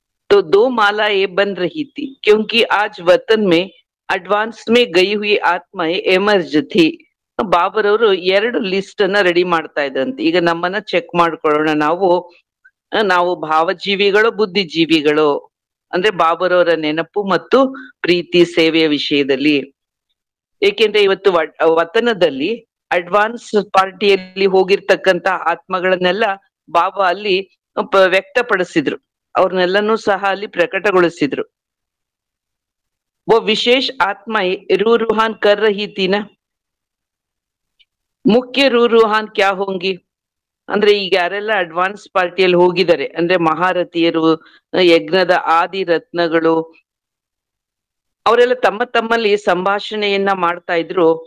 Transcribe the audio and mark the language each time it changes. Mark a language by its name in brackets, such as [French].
[Hindi] तो 2 माला ये बन रही थी क्योंकि आज वतन में एडवांस में गई हुई आत्माएं एमर्ज थी. [Kannada] ಬಾಬರವರು 2 ಲಿಸ್ಟ್ ಅನ್ನ ರೆಡಿ ಮಾಡ್ತಾ ಇದ್ರಂತೆ. ಈಗ ನಮ್ಮನ್ನ ಚೆಕ್ ಮಾಡ್ಕೊಳ್ಳೋಣ. ನಾವು ಭಾವಜೀವಿಗಳು, ಬುದ್ಧಿಜೀವಿಗಳು, ಅಂದ್ರೆ ಬಾಬರವರ ನೆನಪು ಮತ್ತು ಪ್ರೀತಿ ಸೇವೆಯ ವಿಷಯದಲ್ಲಿ. ಏಕೆಂದ್ರೆ ಇವತ್ತು ವತನದಲ್ಲಿ ಅಡ್ವಾನ್ಸ್ ಪಾರ್ಟಿಯಲ್ಲಿ ಹೋಗಿರ್ತಕ್ಕಂತ ಆತ್ಮಗಳನ್ನೆಲ್ಲ ಬಾಬಾ ಅಲ್ಲಿ ವ್ಯಕ್ತಪಡಿಸಿದ್ರು, ಅವ್ರನ್ನೆಲ್ಲನೂ ಸಹ ಅಲ್ಲಿ ಪ್ರಕಟಗೊಳಿಸಿದ್ರು. [Hindi] वो विशेष आत्माएं रू रूहान कर रही थी ना. ಮುಖ್ಯ ರೂ ರೂಹಾನ್ ಕ್ಯಾ ಹೋಂಗಿ [Kannada] ಅಂದ್ರೆ, ಈಗ ಯಾರೆಲ್ಲ ಅಡ್ವಾನ್ಸ್ ಪಾರ್ಟಿಯಲ್ಲಿ ಹೋಗಿದ್ದಾರೆ ಅಂದ್ರೆ ಮಹಾರಥಿಯರು, ಯಜ್ಞದ ಆದಿ ರತ್ನಗಳು, ಅವರೆಲ್ಲ ತಮ್ಮ ತಮ್ಮಲ್ಲಿ ಸಂಭಾಷಣೆಯನ್ನ ಮಾಡ್ತಾ ಇದ್ರು.